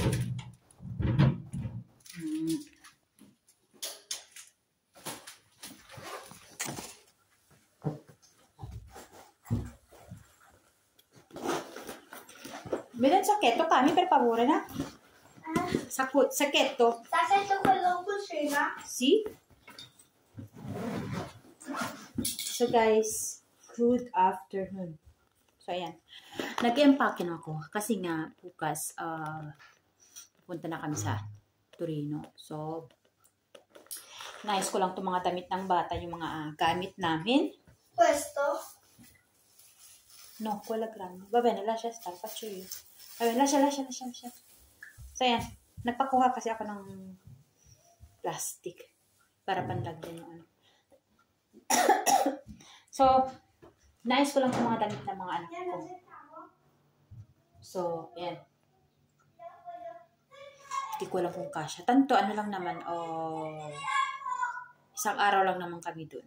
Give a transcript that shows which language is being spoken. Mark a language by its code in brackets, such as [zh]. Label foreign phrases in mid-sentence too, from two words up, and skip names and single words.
[it] Vedi il sacchetto, Cami, per favore, no? Sacchetto? Sacchetto quello cucina? Sì. [en] So guys, good afternoon. [tl] So ayan. Nag-empake na ako kasi nga bukas pupunta na kami sa Torino. So nais ko lang itong mga damit ng bata, yung mga gamit namin. [it] Questo? No, quella grande. Va bene, lascia stare, faccio io. Va bene, lascia. [tl] So ayan, nagpakuha kasi ako ng plastic para panlagyan yung ano. So, nais ko lang itong mga damit ng mga anak ko. So, ayan. Hindi ko alam kung kasya. Tanto, ano lang naman, isang araw lang naman kami dun.